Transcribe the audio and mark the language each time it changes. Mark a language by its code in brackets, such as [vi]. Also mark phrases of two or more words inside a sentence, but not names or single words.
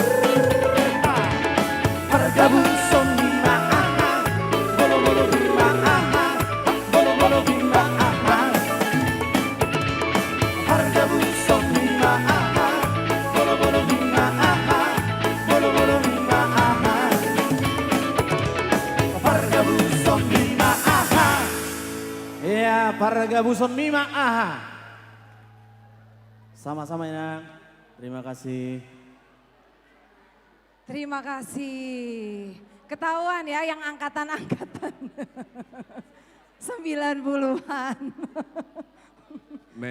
[id] Pargabu somnima aha bolo bolo bima aha bolo bolo bima aha Pargabu somnima aha bolo bolo bima aha bolo bolo bima aha Pargabu somnima aha ya Pargabu somnima aha sama-sama ya terima kasih. Terima kasih. Ketahuan ya yang angkatan-angkatan 90-an. Memang